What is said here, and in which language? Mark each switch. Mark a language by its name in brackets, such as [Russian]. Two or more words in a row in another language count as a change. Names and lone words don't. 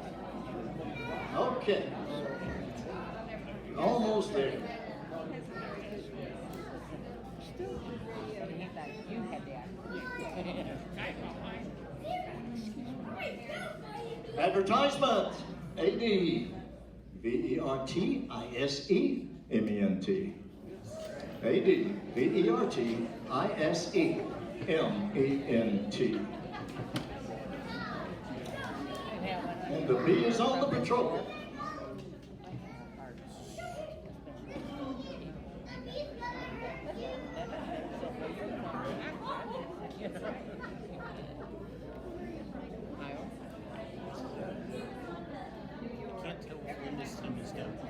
[English] Okay. Almost there. Advertisement. A-D-V-E-R-T-I-S-E-M-E-N-T. A-D-V-E-R-T-I-S-E-M-E-N-T. And the bee is on the patrol. Can't tell when this team is down.